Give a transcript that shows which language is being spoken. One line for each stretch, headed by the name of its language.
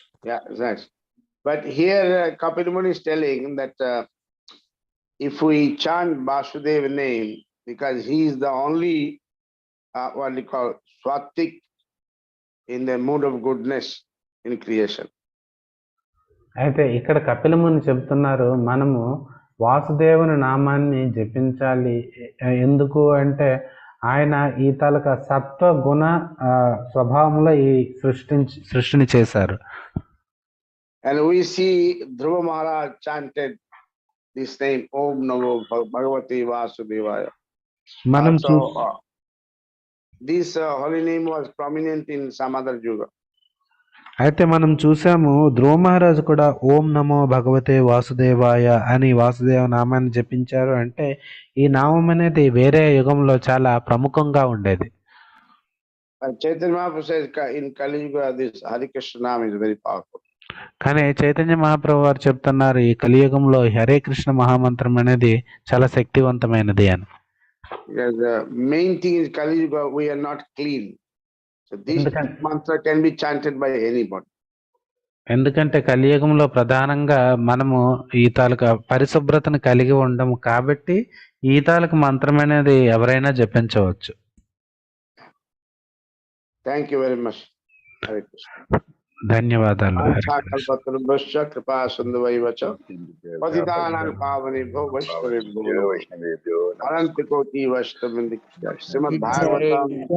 English: Yeah, nice. But here Kapil Muni is telling that if we chant Vasudeva name, because he is the only what we call Swatik in the mood of goodness in creation.
Telugu: అయితే ఇక్కడ కపిల ముని చెప్తున్నారు, మనము వాసుదేవుని నామాన్ని జపించాలి. ఎందుకు అంటే ఆయన ఈ తాలూకా సత్వ గుణ స్వభావంలో ఈ సృష్టిని చేశారు.
English: And we see Dhruva Maharaj chanted this name,
Sanskrit: Om Namo Bhagavate Vasudevaya.
Telugu: మనం
English: Also, this holy name was prominent in some other yuga.
Telugu: అయితే మనం చూసాము ధ్రువ మహారాజు కూడా
Sanskrit: ఓం నమో భగవతే వాసుదేవాయ
Telugu: అని వాసుదేవ నామాన్ని జపించారు. అంటే ఈ నామం అనేది వేరే యుగంలో చాలా ప్రముఖంగా ఉండేది.
English: Chaitanya Mahaprabhu says in Kali Yuga this Hare Krishna name is very powerful.
Telugu: కానీ చైతన్య మహాప్రభు వారు చెప్తున్నారు, ఈ కలియుగంలో హరే కృష్ణ మహామంత్రం అనేది చాలా శక్తివంతమైనది అని.
English: Because the main thing is Kali Yuga, we are not clean. So this mantra can be chanted by anybody.
Telugu: ఎందుకంటే కలియుగంలో ప్రధానంగా మనము ఈ తాలూకా పరిశుభ్రతను కలిగి ఉండము కాబట్టి ఈ తాలూకా మంత్రం అనేది ఎవరైనా జపించవచ్చు.
English: Thank you very much. Hare Krishna.
Telugu: ధన్యవాదాలు. హరే కృష్ణ.
Sanskrit: కల్పతరుభ్యశ్చ కృపా సింధువైవ చ పతితానాం పావనేభ్యో వైష్ణవేభ్యో అనంత కోటి వైష్ణవేంద్ర శ్రీమద్ భాగవతం